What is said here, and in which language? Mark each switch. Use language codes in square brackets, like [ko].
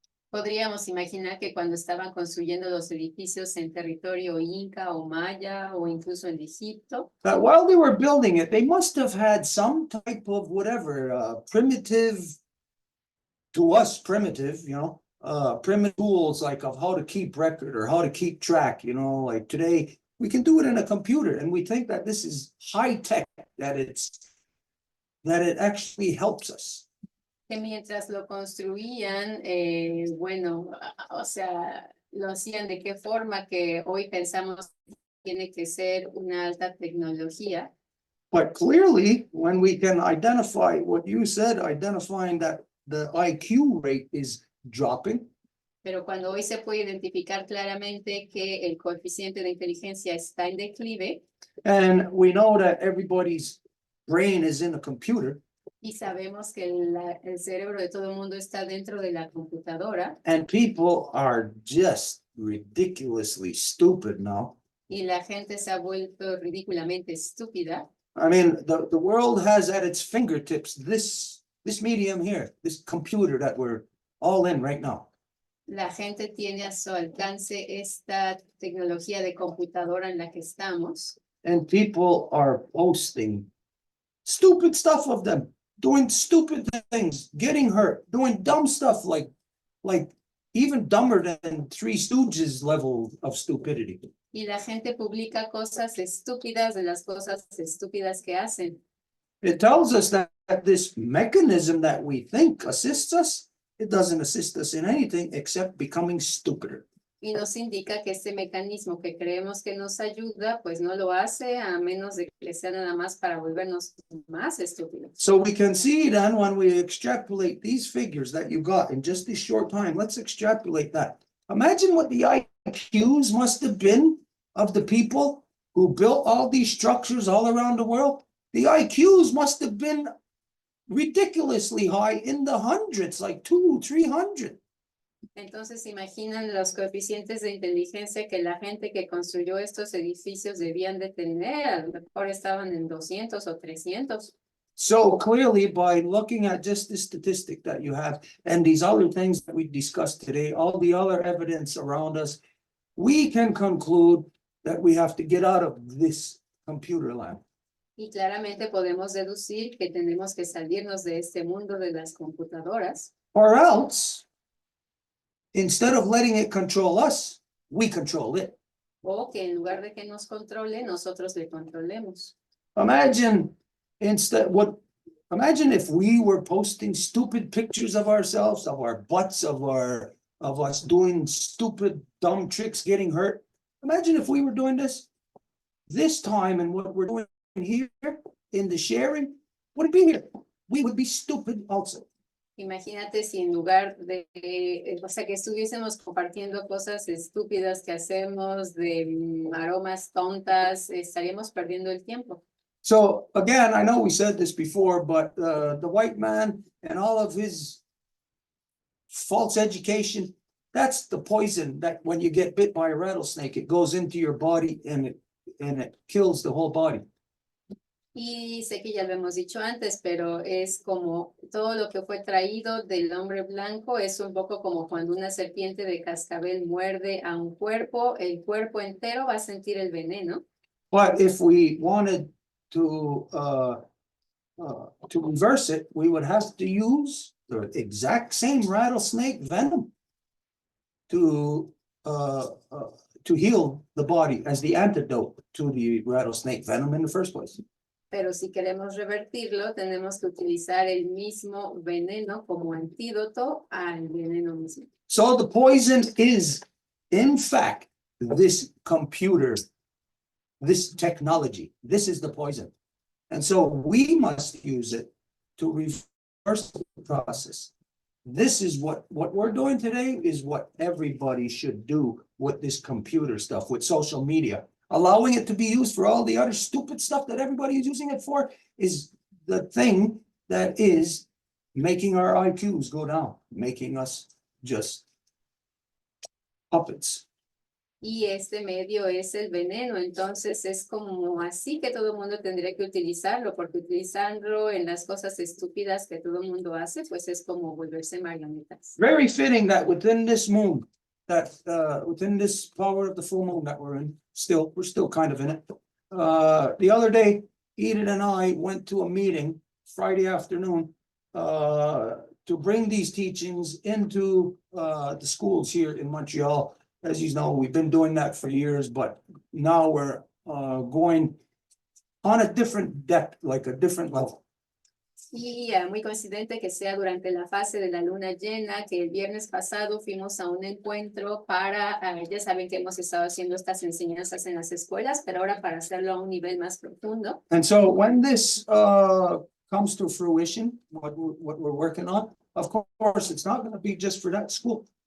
[es] Podríamos imaginar que cuando estaban construyendo los edificios en territorio inca o maya o incluso en Egipto, [en] That while they were building it, they must have had some type of whatever, primitive, to us, primitive, primitive tools like of how to keep record or how to keep track, like today, we can do it in a computer and we think that this is high tech, that it actually helps us. [es] que mientras lo construían, bueno, o sea, lo hacían de qué forma que hoy pensamos que tiene que ser una alta tecnología. [en] But clearly, when we can identify what you said, identifying that the IQ rate is dropping, [es] Pero cuando hoy se puede identificar claramente que el coeficiente de inteligencia está en declive [en] and we know that everybody's brain is in a computer, [es] y sabemos que el cerebro de todo el mundo está dentro de la computadora [en] and people are just ridiculously stupid now. [es] y la gente se ha vuelto ridículamente estúpida. [en] I mean, the world has at its fingertips this medium here, this computer that we're all in right now. [es] La gente tiene a su alcance esta tecnología de computadora en la que estamos [en] And people are posting stupid stuff of them, doing stupid things, getting hurt, doing dumb stuff like even dumber than Three Stooges level of stupidity. [es] y la gente publica cosas estúpidas de las cosas estúpidas que hacen. [en] It tells us that this mechanism that we think assists us, it doesn't assist us in anything except becoming stupider. [es] Y nos indica que este mecanismo que creemos que nos ayuda, pues no lo hace a menos de que sea nada más para volvernos más estúpidos. [en] So we can see then when we extrapolate these figures that you got in just this short time, let's extrapolate that. Imagine what the IQs must have been of the people who built all these structures all around the world. The IQs must have been ridiculously high in the hundreds, like 200-300. [es] Entonces imaginan los coeficientes de inteligencia que la gente que construyó estos edificios debían de tener, a lo mejor estaban en 200 o 300. [en] So clearly, by looking at just this statistic that you have and these other things that we discussed today, all the other evidence around us, we can conclude that we have to get out of this computer land. [es] Y claramente podemos deducir que tenemos que salirnos de este mundo de las computadoras, [en] Or else, instead of letting it control us, we control it. [es] o que en lugar de que nos controle, nosotros le controlemos. [en] Imagine imagine if we were posting stupid pictures of ourselves, of our butts, of us doing stupid, dumb tricks, getting hurt. Imagine if we were doing this time and what we're doing here in the sharing, would it be here? We would be stupid also. [es] Imagínate si en lugar de, o sea, que estuviésemos compartiendo cosas estúpidas que hacemos, de aromas tontas, estaríamos perdiendo el tiempo. [en] So again, I know we said this before, but the white man and all of his false education, that's the poison that when you get bit by a rattlesnake, it goes into your body and it kills the whole body. [es] Y sé que ya lo hemos dicho antes, pero es como todo lo que fue traído del hombre blanco, es un poco como cuando una serpiente de cascabel muerde a un cuerpo, el cuerpo entero va a sentir el veneno. [en] But if we wanted to reverse it, we would have to use the exact same rattlesnake venom to heal the body as the antidote to the rattlesnake venom in the first place. [es] Pero si queremos revertirlo, tenemos que utilizar el mismo veneno como antídoto al veneno mismo. [en] So the poison is, in fact, this computer, this technology. This is the poison. And so we must use it to reverse the process. This is what we're doing today is what everybody should do with this computer stuff, with social media. Allowing it to be used for all the other stupid stuff that everybody is using it for is the thing that is making our IQs go down, making us just puppets. [es] Y este medio es el veneno, entonces es como así que todo el mundo tendría que utilizarlo, porque utilizarlo en las cosas estúpidas que todo el mundo hace, pues es como volverse marionetas. [en] Very fitting that within this moon, that within this power of the full moon that we're in, we're still kind of in it. The other day, Edith and I went to a meeting Friday afternoon to bring these teachings into the schools here in Montreal. As you know, we've been doing that for years, but now we're going on a different depth, like a different level. [es] Y muy coincidente que sea durante la fase de la luna llena, que el viernes pasado fuimos a un encuentro para, ya saben que hemos estado haciendo estas enseñanzas en las escuelas, pero ahora para hacerlo a un nivel más profundo. [en] And so when this comes to fruition, what we're working on, of course, it's not going to be just for that school.